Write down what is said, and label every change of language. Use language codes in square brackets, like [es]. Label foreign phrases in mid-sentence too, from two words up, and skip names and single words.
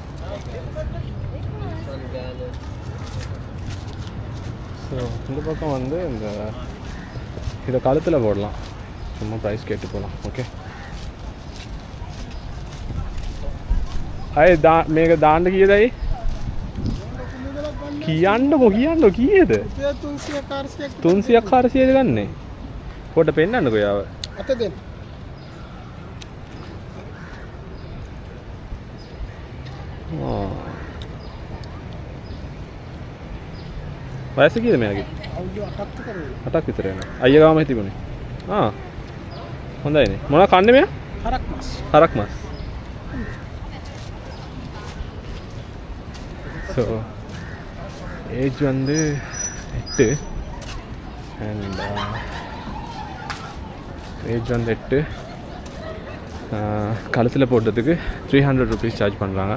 [ta] ஸோ இந்த பக்கம் வந்து இந்த இதை கழுத்தில் போடலாம். சும்மா ப்ரைஸ் கேட்டு போகலாம். [si] ஓகே අය මේක දාන්න කීයදයි කියන්නකො කීයද 300ක් 400ද ගන්නේ පොඩ පෙන්නන්නකො යාව අත දෙන්න වයස කීයද මෙයාගේ අවුරුදු 8ක් විතර වෙනවා. 8ක් විතර වෙනවා. අයියා ගාම හිටිබුනේ. හොඳයිනේ. මොනවා කන්නේ මෙයා? හරක් මස්. හරක් මස්. [ta] ஸோ ஏஜ் வந்து 8 [en] and age [ta] வந்து 8 கழுத்தில் போட்டதுக்கு 300 [en] rupees charge [ta] பண்ணுறாங்க.